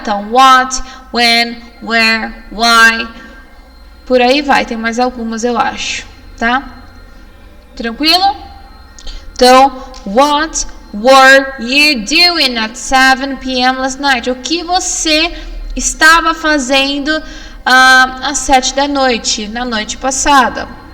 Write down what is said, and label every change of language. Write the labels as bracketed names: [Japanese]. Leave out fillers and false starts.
[English] Então, what, when, where, why. [Portuguese] Por aí vai, tem mais algumas, eu acho, tá? Tranquilo? [English] Então, what were you doing at 7 p.m. last night? [Portuguese] O que você estava fazendo às 7 da noite, na noite passada?